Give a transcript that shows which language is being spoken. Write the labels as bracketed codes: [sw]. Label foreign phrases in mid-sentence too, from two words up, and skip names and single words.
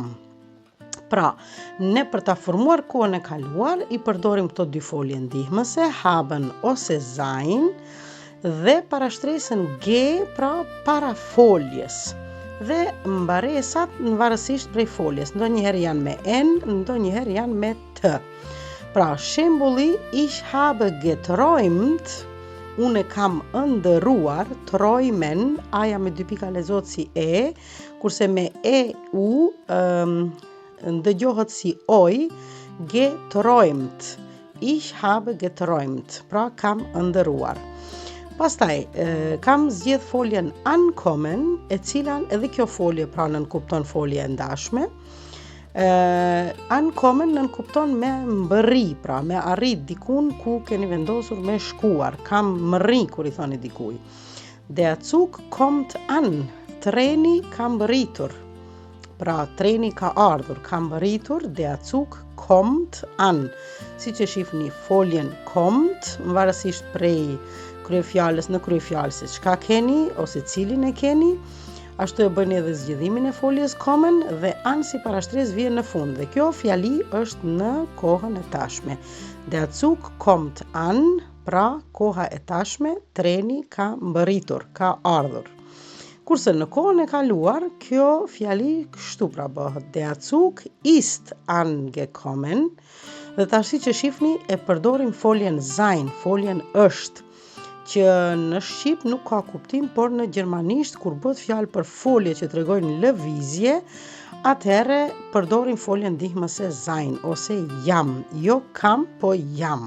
[sq] Pra, ne për ta formuar kohën e kaluar i përdorim këto dy folje ndihmëse, haben ose sein, dhe parashtresën ge pra para foljes. Dhe mbaresat në varësisht prej foljes, ndonjëherë janë me n, ndonjëherë janë me t. Pra, shembulli [de] ich habe geträumt, [sq] unë kam ëndëruar, träumen, aja me dy pika lexohet si e, kurse me e u ndëgjohet si oj, [de] geträumt. Ich habe geträumt, [sq] pra kam ëndëruar. Pastaj, kam zgjedh foljen ankommen, e cilan edhe kjo folje pra nënkupton folje e ndashme. Ankommen nënkupton me mbërri, pra me arrit dikun ku keni vendosur me shkuar. Kam mërri kur i thoni dikuj. [de] Der Zug kommt an, [sq] treni ka mbërritur. Pra treni ka ardhur, ka mbërritur, [de] der Zug kommt an. [sq] Si që shifni foljen kommt, varësisht prej kryefjalës në kryefjalës, çka keni ose cilin e keni, ashtu e bëni edhe zgjedhimin e foljes kommen dhe an si parashtresë vjen në fund. Dhe kjo fjali është në kohën e tashme. [de] Der Zug kommt an, [sq] pra koha e tashme, treni ka mbërritur, ka ardhur. Kurse në kohën e kaluar, kjo fjali kështu pra bëhet. [de] Der Zug ist angekommen. [sq] Dhe tash si që shifni e përdorim foljen sein, foljen është, që në shqip nuk ka kuptim, por në gjermanisht kur bëhet fjalë për folje që tregojnë lëvizje, atëherë përdorim foljen ndihmëse sein ose jam, jo kam, po jam.